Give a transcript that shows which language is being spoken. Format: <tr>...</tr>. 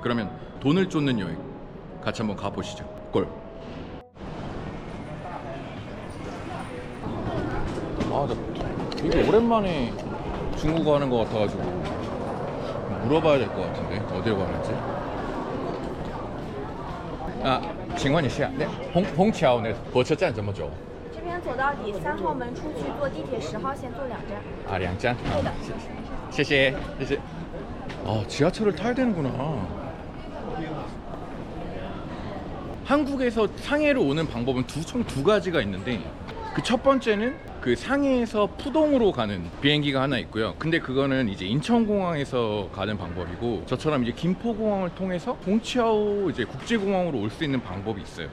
<ko>그러면 돈을 쫓는 여행 같이 한번 가보시죠. 꼴. 나 되게 오랜만에 중국어 하는 것 같아가지고 물어봐야 될 것 같은데 어디로 가는지.</ko> <zh>请问一下，那虹桥那火车站怎么走？这边走到底3号门出去，坐地铁10号线坐2站。啊，2站。对的。谢谢。</zh> <ko>지하철을 타야 되는구나. 한국에서 상해로 오는 방법은 총 두 가지가 있는데, 그 첫 번째는 그 상해에서 푸동으로 가는 비행기가 하나 있고요. 근데 그거는 이제 인천공항에서 가는 방법이고, 저처럼 이제 김포공항을 통해서 홍치아오 이제 국제공항으로 올 수 있는 방법이 있어요.</ko>